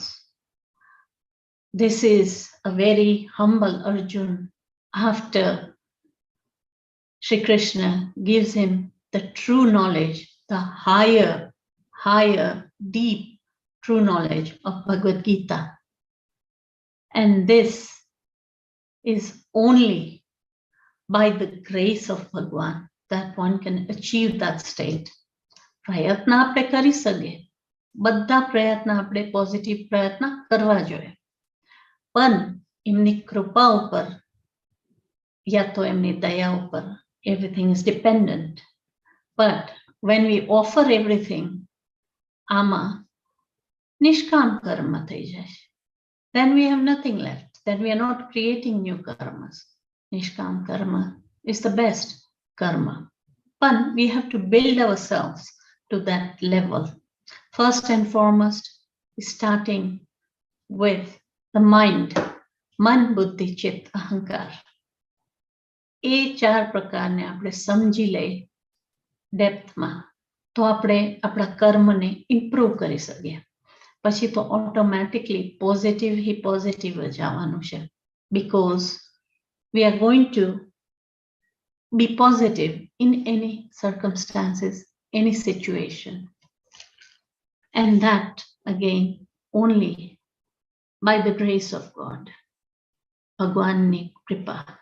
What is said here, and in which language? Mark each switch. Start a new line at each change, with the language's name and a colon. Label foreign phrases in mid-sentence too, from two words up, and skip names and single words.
English: This is a very humble Arjun after Shri Krishna gives him the true knowledge, the higher, deep, true knowledge of Bhagavad Gita. And this is only by the grace of Bhagwan that one can achieve that state.
Gujarati: પ્રયત્ન આપણે કરી શકીએ, બધા પ્રયત્ન આપણે પોઝિટિવ પ્રયત્ન કરવા જોઈએ, પણ એમની કૃપા ઉપર યા તો એમની દયા ઉપર,
English: everything is dependent. But when we offer everything,
Gujarati: આમાં નિષ્કામ કર્મ થઈ જાય.
English: then we have nothing left. Then we are not creating new karmas. Nishkam karma is the best karma. But we have to build ourselves to that level. First and foremost, starting with the mind. Man, buddhi, chit, ahankar.
Gujarati: એ ચાર પ્રકારને આપણે સમજી લઈએ ડેપ્થમાં તો આપણે આપણા કર્મને ઇમ્પ્રૂવ કરી શકીએ. પછી તો ઓટોમેટિકલી પોઝિટિવ ही પોઝિટિવ જ આવવાનું છે.
English: Because we are going to be positive in any circumstances, any situation. And that again only by the grace of God.
Gujarati: ભગવાનની કૃપા.